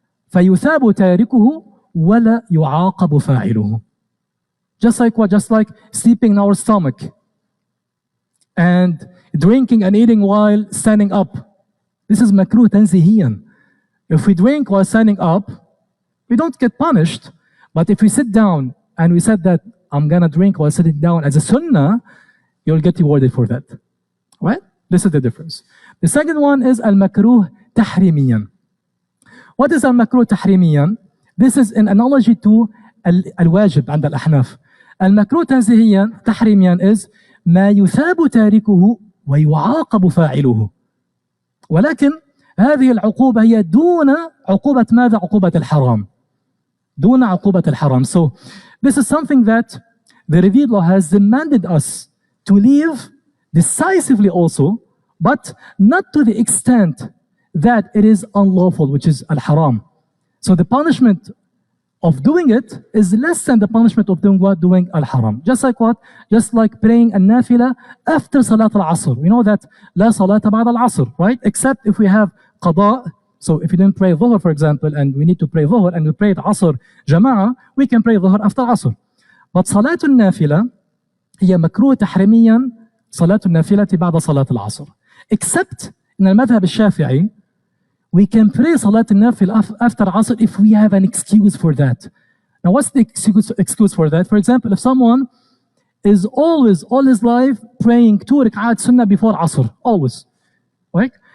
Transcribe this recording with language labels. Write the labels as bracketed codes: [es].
[ar] فيثاب تاركه ولا يعاقب فاعله. [en] Just like what? Just like sleeping in our stomach and drinking and eating while standing up. This is makruh tanzihiyan. If we drink while standing up, we don't get punished. But if we sit down and we said that I'm gonna drink while sitting down as a sunnah, you'll get rewarded for that. Right? This is the difference. The second one is al-makruh tahrimiyan. What is al-makruh tahrimiyan? This is an analogy to al-wajib [ar] عند الأحناف. المكروه تنزيهيا تحريميا is ما يثاب تاركه ويعاقب فاعله. ولكن هذه العقوبة هي دون عقوبة ماذا؟ عقوبة الحرام. دون عقوبة الحرام. [en] So this is something that the revealed law has demanded us to leave decisively also, but not to the extent that it is unlawful, which is al-haram. So the punishment of doing it is less than the punishment of doing what? Doing al-haram. Just like what? Just like praying a nafila after salat al-asr. We know that la salata ba'da al-asr, right? Except if we have qada. So if you didn't pray dhuhr, for example, and we need to pray dhuhr, and we prayed asr jama'ah, we can pray dhuhr after asr. [ar] But salat al-nafila هي مكروه تحريميا صلاة النافلة بعد صلاة العصر. [en] Except in [ar] المذهب الشافعي, [en] we can pray [ar] صلاة النافلة [en] after Asr if we have an excuse for that. Now, what's the excuse for that? For example, if someone is always, all his life, praying 2 rak'at sunnah before Asr, always, right?